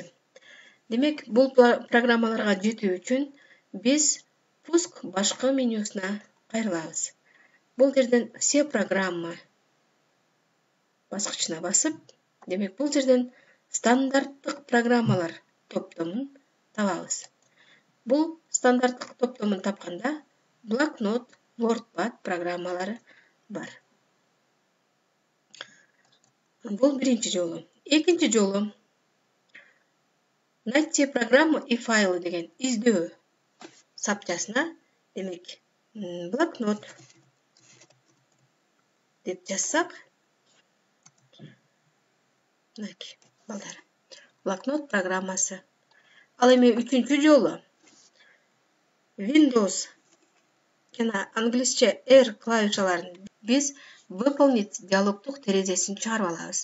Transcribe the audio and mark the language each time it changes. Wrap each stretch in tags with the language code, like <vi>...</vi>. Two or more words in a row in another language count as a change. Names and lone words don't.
<ky>Демек, бул программаларга жетүү үчүн биз пуск башкы менюсуна кайрылабыз. Бул жерден</ky> <ru>все программы</ru> <ky>баскычына басып, демек бул жерден стандарттык программалар топтомун табабыз.</ky> <kk>Бұл стандарттық топтомын тапқанда Blacknote, WordPad программалары бар. Бұл бірінші жолы. Екінші жолы</kk> <ru>найти программу и файлы</ru> <kk>деген іздеу сапчасына, демек, Blacknote деп жазсақ,</kk> <ky>балдар, Blacknote программасы. Ал эми үчүнчү жолу Windows жана англисче R клавишаларын биз выполнить диалогтук терезесин чыгарып алабыз.</ky>